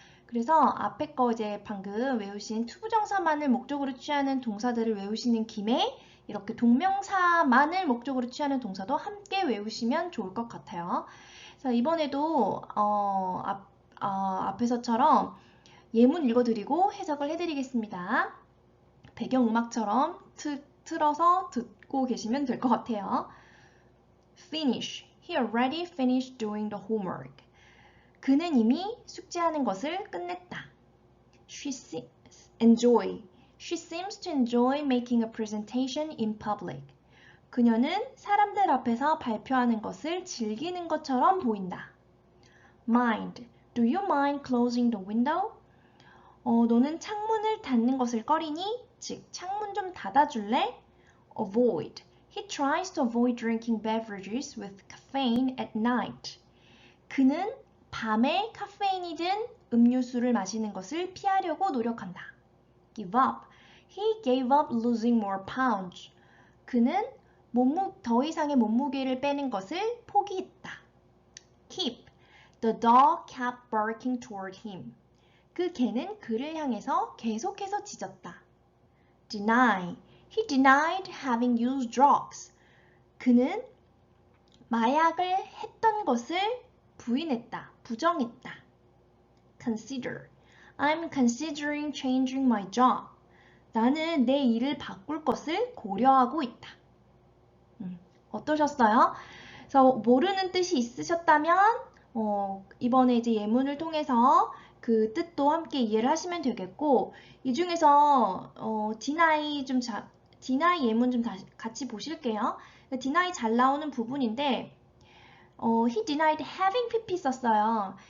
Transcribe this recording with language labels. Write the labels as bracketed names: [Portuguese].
[Korean] 그래서 앞에 거 이제 방금 외우신 투부정사만을 목적으로 취하는 동사들을 외우시는 김에 이렇게 동명사만을 목적으로 취하는 동사도 함께 외우시면 좋을 것 같아요. 그래서 이번에도 앞에서처럼 예문 읽어드리고 해석을 해드리겠습니다. 배경음악처럼 틀어서 듣고 계시면 될 것 같아요. [English] Finish. He already finished doing the homework. [Korean] 그는 이미 숙제하는 것을 끝냈다. [English] Enjoy. She seems to enjoy making a presentation in public. [Korean] 그녀는 사람들 앞에서 발표하는 것을 즐기는 것처럼 보인다. [English] Mind. Do you mind closing the window? [Korean] 너는 창문을 닫는 것을 꺼리니? 즉, 창문 좀 닫아줄래? Avoid. [English] He tries to avoid drinking beverages with caffeine at night. [Korean] 그는 밤에 카페인이 든 음료수를 마시는 것을 피하려고 노력한다. [English] Give up. He gave up losing more pounds. [Korean] 그는 더 이상의 몸무게를 빼는 것을 포기했다. [English] Keep. The dog kept barking toward him. [Korean] 그 개는 그를 향해서 계속해서 짖었다. [English] Deny. He denied having used drugs. [Korean] 그는 마약을 했던 것을 부인했다, 부정했다. [English] Consider. I'm considering changing my job. [Korean] 나는 내 일을 바꿀 것을 고려하고 있다. 어떠셨어요? 그래서 모르는 뜻이 있으셨다면 이번에 이제 예문을 통해서 그 뜻도 함께 이해를 하시면 되겠고 이 중에서 deny 예문 좀 같이 보실게요. deny 잘 나오는 부분인데 [English] he denied having pp [Korean] 썼어요.